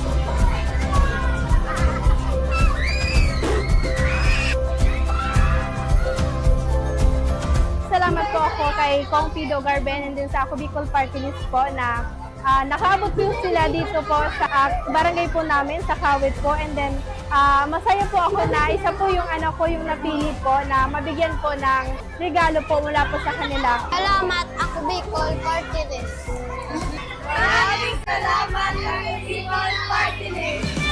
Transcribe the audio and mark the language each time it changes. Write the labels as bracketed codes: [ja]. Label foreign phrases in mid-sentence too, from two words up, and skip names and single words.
[tl] Salamat po ako kay Kong Pido Garben and din sa Ako Bicol Party List po na nakaabot po sila dito po sa barangay po namin, sa Kawit po. [en] And then, [tl] masaya po ako na isa po yung anak ko yung napili po na mabigyan po ng regalo po mula po sa kanila. Salamat, Ako Bicol Party List. Maraming salamat, Ako Bicol Party List.